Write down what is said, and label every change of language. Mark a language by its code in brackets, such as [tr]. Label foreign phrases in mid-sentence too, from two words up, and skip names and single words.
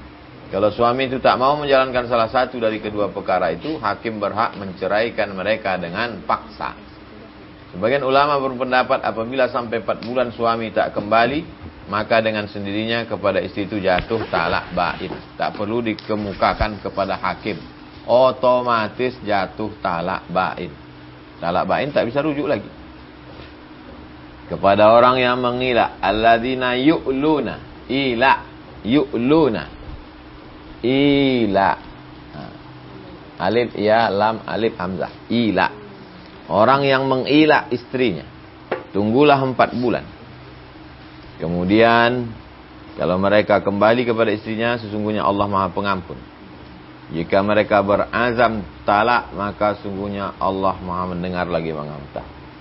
[id] Kalau suami itu tak mau menjalankan salah satu dari kedua perkara itu, hakim berhak menceraikan mereka dengan paksa. Sebagian ulama berpendapat apabila sampai 4 bulan suami tak kembali, maka dengan sendirinya kepada istri itu jatuh talak bain. Tak perlu dikemukakan kepada hakim. Otomatis jatuh talak bain. Talak bain tak bisa rujuk lagi. Kepada orang yang mengilah, [ar] الذين يؤلون، يؤلون. إيلاء. ألف ياء لام ألف همزة. إيلاء. [id] Orang yang mengilah istrinya, tunggulah 4 bulan. Kemudian kalau mereka kembali kepada istrinya, sesungguhnya Allah Maha Pengampun. Jika mereka berazam talak, maka sungguhnya Allah Maha mendengar lagi Maha mengetahui.